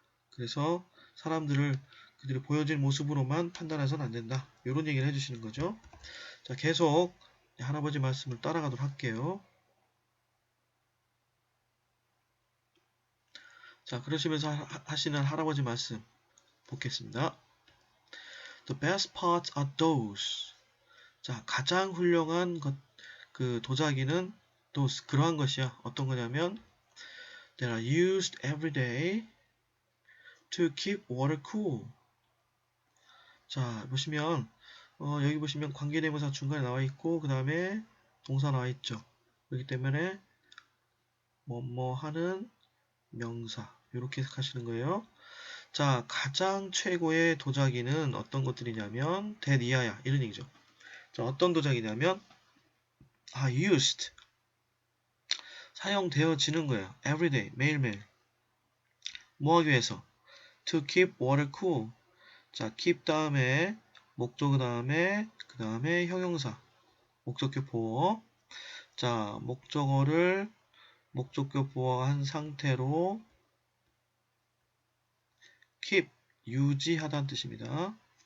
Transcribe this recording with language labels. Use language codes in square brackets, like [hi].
[ko] 그래서 사람들을 그들이 보여진 모습으로만 판단해서는 안 된다. 이런 얘기를 해주시는 거죠. 자, 계속 할아버지 말씀을 따라가도록 할게요. 자, 그러시면서 하시는 할아버지 말씀 보겠습니다. [en] The best parts are those. [ko] 자, 가장 훌륭한 그 도자기는 those, 그러한 것이야. 어떤 거냐면 [en] They are used every day to keep water cool. [ko] 자, 보시면 여기 보시면 관계대명사 중간에 나와 있고 그 다음에 동사 나와 있죠. 그렇기 때문에 뭐뭐 하는 명사 이렇게 해석하시는 거예요. 자, 가장 최고의 도자기는 어떤 것들이냐면 that 이런 얘기죠. 자, 어떤 도자기냐면 used 사용되어지는 거예요. [en] everyday [ko] 매일매일 뭐 하기 위해서 [en] to keep water cool. [ko] 자, keep 다음에 목적 다음에 그 다음에 형용사 목적격 보어. 자, 목적어를 목적격 보어한 상태로 keep 유지하다는 뜻입니다.